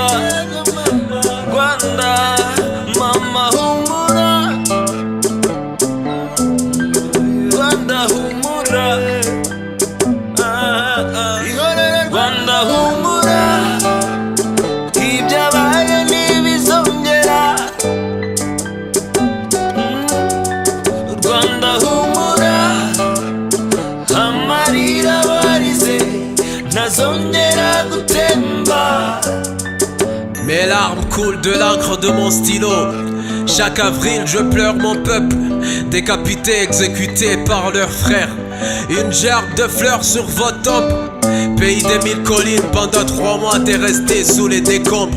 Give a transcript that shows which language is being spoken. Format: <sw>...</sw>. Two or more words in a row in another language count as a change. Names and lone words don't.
<rw>Rwanda mama humura, Rwanda humura, Rwanda humura, ibyabaye ntibizongera. Rwanda humura, amarira warize ntazongera gutemba.</rw> <fr>Mes larmes coulent de l'encre de mon stylo. Chaque avril je pleure mon peuple, décapité, exécuté par leurs frères. Une gerbe de fleurs sur votre tombe. Pays des 1000 collines, pendant 3 mois t'es resté sous les décombres.</fr>